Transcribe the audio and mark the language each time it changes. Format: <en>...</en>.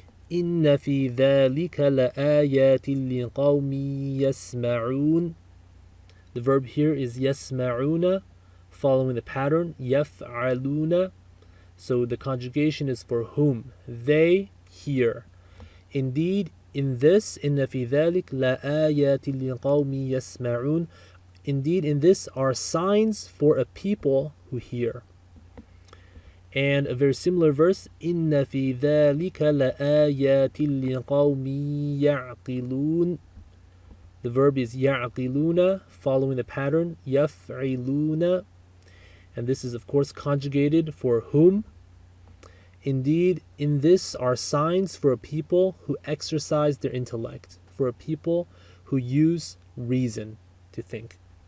<ar>إِنَّ فِي ذَلِكَ لَآيَاتٍ لِقَوْمٍ يَسْمَعُونَ.</ar> <en>The verb here is يَسْمَعُونَ, following the pattern يَفْعَلُونَ. So the conjugation is for whom, they hear. Indeed, in this,</en> <ar>إِنَّ فِي ذَلِكَ لَآيَاتٍ لِقَوْمٍ يَسْمَعُونَ.</ar> <en>Indeed, in this are signs for a people who hear. And a very similar verse,</en> <ar>إِنَّ فِي ذَلِكَ لَآيَاتٍ لِقَوْمٍ يَعْقِلُونَ.</ar> <en>The verb is يَعْقِلُونَ, following the pattern يَفْعِلُونَ. And this is, of course, conjugated for whom. Indeed, in this are signs for a people who exercise their intellect, for a people who use reason to think.</en>